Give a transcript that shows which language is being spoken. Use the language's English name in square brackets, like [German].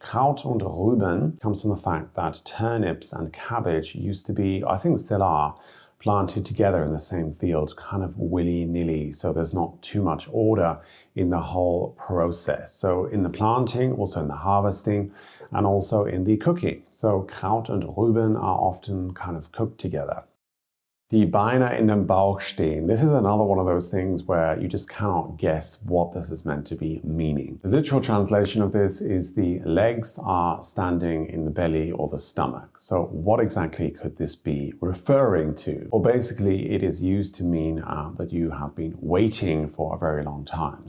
[English] Kraut und Rüben comes from the fact that turnips and cabbage used to be, I think still are, planted together in the same field, kind of willy-nilly, so there's not too much order in the whole process. So in the planting, also in the harvesting, and also in the cooking. So Kraut und Rüben are often kind of cooked together. [German] Die Beine in dem Bauch stehen. [English] This is another one of those things where you just cannot guess what this is meant to be meaning. The literal translation of this is the legs are standing in the belly or the stomach. So what exactly could this be referring to? Or basically it is used to mean that you have been waiting for a very long time.